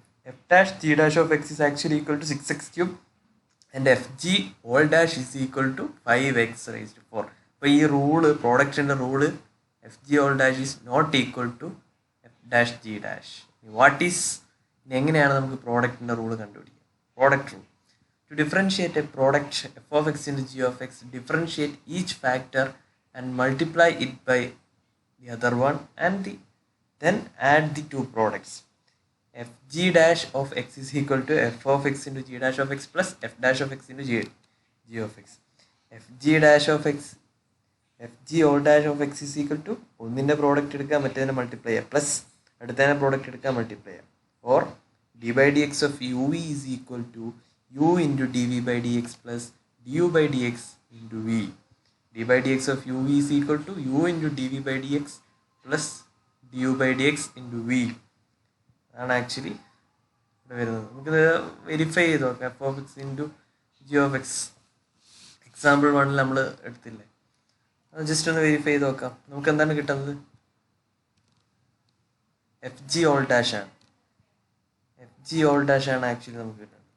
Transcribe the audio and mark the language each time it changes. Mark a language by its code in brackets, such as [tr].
[en] F dash G dash of x is actually equal to 6x cube and F G whole dash is equal to 5x raise to 4. [ml] അപ്പോൾ ഈ rule, പ്രോഡക്റ്റിൻ്റെ rule, [en] F G whole dash is not equal to F dash G dash. What is, [ml] എങ്ങനെയാണ് നമുക്ക് പ്രോഡക്റ്റിൻ്റെ rule കണ്ടുപിടിക്കുക? Product rule. [en] To differentiate a product f of x into g of x, differentiate each factor and multiply it by the other one and then add the two products. F g dash of x is equal to f of x into g dash of x plus f dash of x into g of x. F g dash of x, f g all dash of x is equal to [ml] ഒന്നിൻ്റെ product എടുക്കുക, മറ്റേതിനെ multiply ചെയ്യുക, plus അടുത്തതിനെ product എടുക്കുക, multiply ചെയ്യുക. Or [en] d by dx of uv is equal to u into dv by dx plus du by dx into v. d by dx of uv is equal to u into dv by dx plus du by dx into v. [ml] അതാണ് actually ഇവിടെ വരുന്നത്. നമുക്കിത് verify ചെയ്ത് നോക്കാം. F of X into G of X example 1 നമ്മൾ എടുത്തില്ലേ, അത് just ഒന്ന് വെരിഫൈ ചെയ്ത് നോക്കാം. നമുക്ക് എന്താണ് കിട്ടുന്നത്? എഫ് ജി ഓൾ ഡാഷ് ആണ്. എഫ് ജി ഓൾ ഡാഷ് ആണ് ആക്ച്വലി നമുക്ക് കിട്ടുന്നത്.